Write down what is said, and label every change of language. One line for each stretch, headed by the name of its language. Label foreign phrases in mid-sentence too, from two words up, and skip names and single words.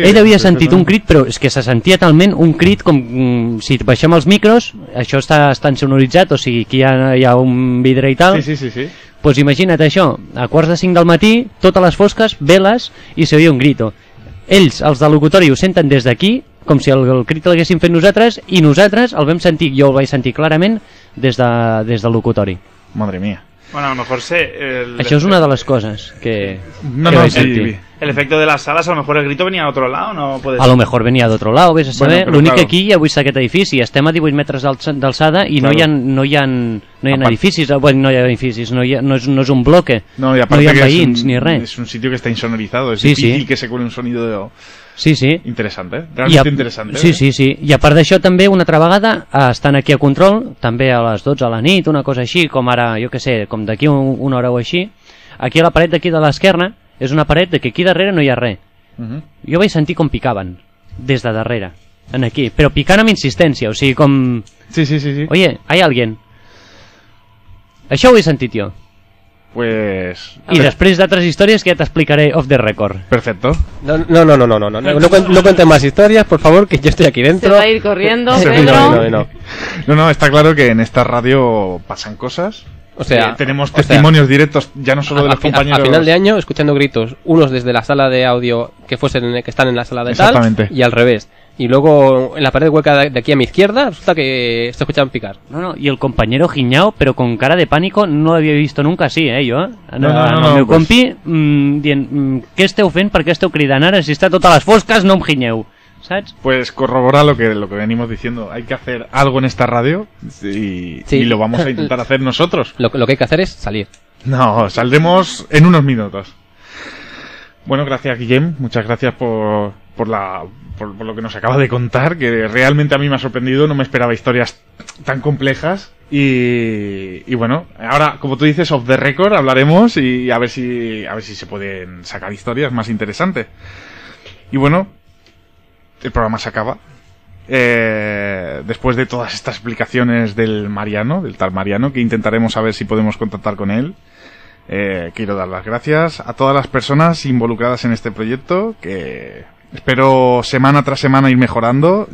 Catalan: Ell havia sentit un crit, però és que se sentia talment un crit com si baixem els micros, això està sonoritzat, o sigui, aquí hi ha un vidre i tal. Sí. Pues imagina't això, a 4:45 del matí, totes les fosques, veles, i s'oïa un grito. Ells, els del locutori, ho senten des d'aquí, com si el crit l'haguéssim fet nosaltres, i nosaltres el vam sentir, jo el vaig sentir clarament, des del locutori.
Spanish: Madre mía. Bueno, a lo mejor
Catalan: Això és una de les coses que vaig sentir.
Spanish: El efecto de las salas, a lo mejor el grito venía de otro lado, ¿no? Puede ser. A lo mejor
Catalan: venia d'altre lado, vés a saber. Bueno, l'únic que aquí hi ha avui aquest edifici, estem a 18 metres d'alçada i no hi ha edificis, bueno, no hi ha edificis, no és un bloque, no hi ha veïns ni res.
Spanish: Es un sitio que está insonorizado, es difícil que se cuele un sonido interesante, realmente interesante. Sí.
Catalan: I a part d'això també, una altra vegada, estan aquí a control, també a les 12 a la nit, una cosa així, com ara, jo què sé, com d'aquí una hora o així, aquí a la paret d'aquí de l'esquerra, és una paret que aquí darrere no hi ha res. Jo vaig sentir com picaven, des de darrere, en aquí, però picant amb insistència, o sigui, com... Sí.
Spanish: Oye, hay alguien.
Catalan: Això ho he sentit jo.
Spanish: Pues...
Catalan: Y després d'altres històries que ya te explicaré
English: off the record.
Spanish: Perfecto. No cuentes más historias, por favor, que yo estoy aquí dentro. Se va a ir corriendo, Pedro. No, está claro que en esta radio pasan cosas. O sea, tenemos testimonios directos, ya no solo de los compañeros. A final de año, escuchando gritos, unos desde la sala de audio que están en la sala de tal, y al revés. Y luego en la pared hueca de aquí a mi izquierda resulta que se escuchaban picar. No, y el compañero giñao, pero con cara de pánico, no lo había visto nunca así, yo. No,
Catalan: meu compi, dient, què esteu fent, per què esteu cridant ara? Si està totes les fosques, no em giñeu.
Spanish: ¿Sabes? Pues corrobora lo que venimos diciendo. Hay que hacer algo en esta radio y lo vamos a intentar hacer nosotros. Lo que hay que hacer es salir. No, saldremos en unos minutos. Bueno, gracias, Guillem. Muchas gracias por lo que nos acaba de contar, que realmente a mí me ha sorprendido. No me esperaba historias tan complejas. Y bueno, ahora, como tú dices,
English: off the record
Spanish: hablaremos y a ver si se pueden sacar historias más interesantes. Y bueno, el programa se acaba. Después de todas estas explicaciones del tal Mariano, que intentaremos saber si podemos contactar con él. Quiero dar las gracias a todas las personas involucradas en este proyecto, que espero semana tras semana ir mejorando.